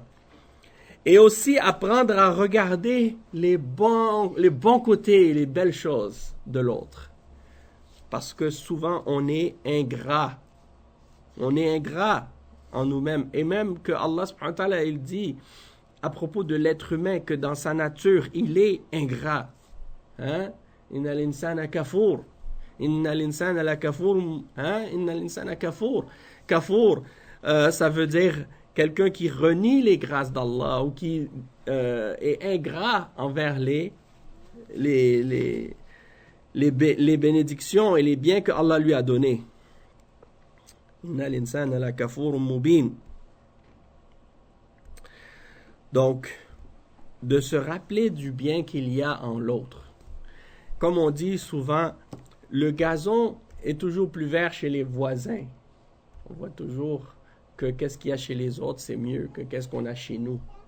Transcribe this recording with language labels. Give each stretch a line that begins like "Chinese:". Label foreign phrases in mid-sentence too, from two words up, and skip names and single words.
French: Et aussi apprendre à regarder les bons côtés et les belles choses de l'autre. Parce que souvent, on est ingrat. On est ingrat en nous-mêmes. Et même que
Arabic: الله سبحانه وتعالى,
French: il dit à propos de l'être humain que dans sa nature, il est ingrat.
Arabic: إن الإنسان كفور. إن الإنسان لكفور. إن الإنسان كفور.
French: Kafour, ça veut dire quelqu'un qui renie les grâces d'Allah ou qui est ingrat envers les bénédictions et les biens que Allah lui a donnés.
Arabic: إن الإنسان لكفور مبين.
French: Donc, de se rappeler du bien qu'il y a en l'autre. Comme on dit souvent, le gazon est toujours plus vert chez les voisins. On voit toujours que qu'est-ce qu'il y a chez les autres, c'est mieux que qu'est-ce qu'on a chez nous.